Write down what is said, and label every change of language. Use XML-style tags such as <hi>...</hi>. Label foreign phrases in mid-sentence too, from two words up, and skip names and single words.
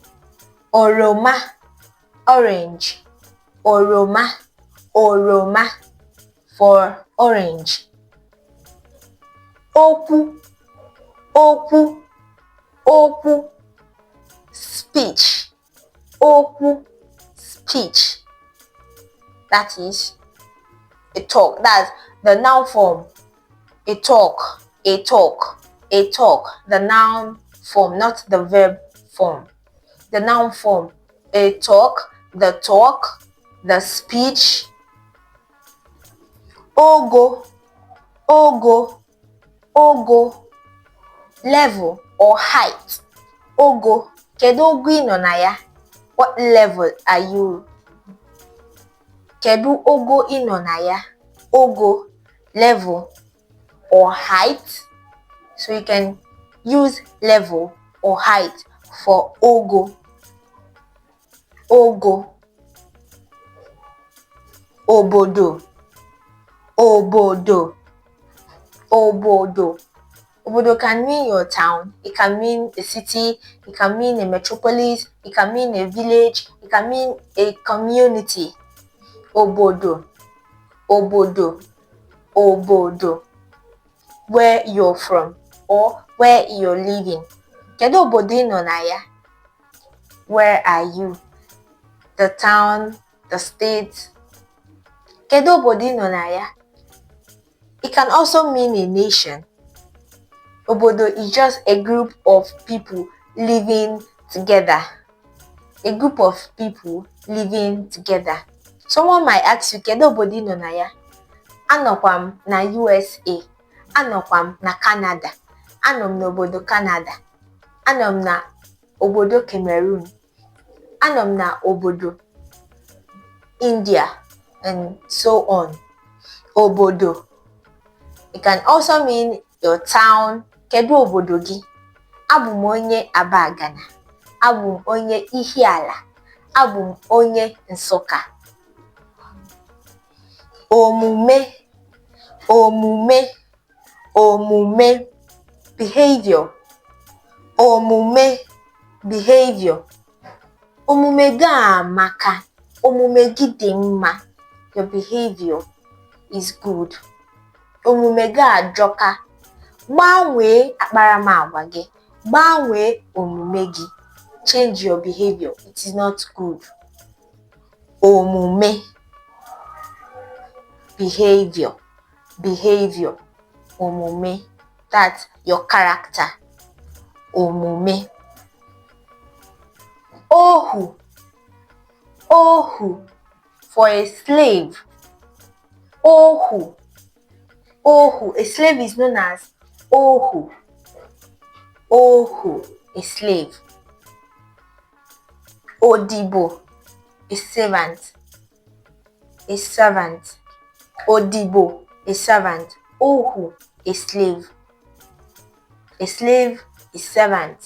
<ig>Oroma. Orange. Oroma. Oroma for orange. Okwu. Okwu.</ig> <en>Okwu. Speech.</en> <ig>Okwu.</ig> <en>Speech. That is a talk. That's the noun form. A talk. A talk. A talk. The noun form, not the verb form. The noun form. A talk. The talk. The speech.</en> <ig>Ogo. Ogo. Ogo.</ig> <en>Level or height.</en> <ig>Ogo. Kedu ogo ị nọ na ya?</ig> <en>What level are you?</en> <ig>Kedu ogo ị nọ na ya? Ogo.</ig> <en>Level or height. So you can use level or height for ogo.</en> <ig>Ogo. Obodo. Obodo. Obodo.</ig> <en>Obodo can mean your town, it can mean a city, it can mean a metropolis, it can mean a village, it can mean a community.</en> <ig>Obodo. Obodo. Obodo.</ig> <en>Where you're from or where you're living.</en> <ig>Kedu obodo ị nọ na ya?</ig> <en>Where are you? The town, the state.</en> <ig>Kedu obodo ị nọ na ya?</ig> <en>It can also mean a nation. Obodo is just a group of people living together. A group of people living together. Someone might ask you,</en> <ig>kedu obodo ị nọ na ya? Anọkwa m na USA. Anọkwa m na Canada. Anọ m n'obodo Canada. Anọ m na obodo Cameroon. Anọ m na obodo India,</ig> <en>and so on.</en> <ig>Obodo.</ig> <en>It can also mean your town.</en> <ig>Kedu obodo gị? Abụ m onye Abagana. Abụ m onye Ihiala. Abụ m onye Nsụka. Omume. Omume.</ig> <en>Omume. Behavior. Omume. Behavior.</en> <ig>Omume gị amaka. Omume gị dị mma.</ig> <en>Your behavior is good.</en> <ig>Omume gị ajọka. Gbanwee akparamagwa gị. Gbanwee omume gị.</ig> <en>Change your behavior. It is not good. Omume. Behavior. Behavior. Omume. That's your character.</en> <ig>Omume. Ohu.</ig> <en>Ohu. For a slave.</en> <ig>Ohu. Ohu.</ig> <en>A slave is known as Ohu. Ohu. A slave.</en> <ig>Odibo.</ig> <en>A servant. A servant. Odibo. A servant. Ohu. A slave. A slave is servant.</en>